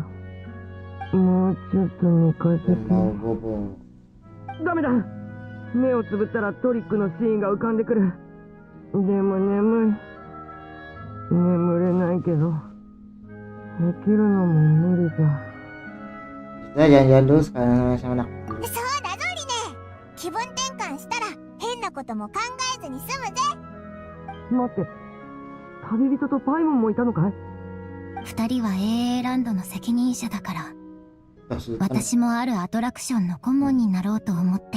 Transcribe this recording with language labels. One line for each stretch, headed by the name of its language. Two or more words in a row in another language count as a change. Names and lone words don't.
Japanese: もうちょっと寝かせて。ダメだ。目をつぶったらトリックのシーンが浮かんでくる。でも眠い。眠れないけど起きるのも無理だ。
Indonesian: Kita jalan-jalan dulu sekarang sama anak.
Japanese: そうだぞリネ。気分転換したら変なことも考えずに済むぜ。待って、旅人とパイモンもいたのかい？二人は AA ランドの責任者だから。私もあるアトラクションの顧問になろうと思ってる。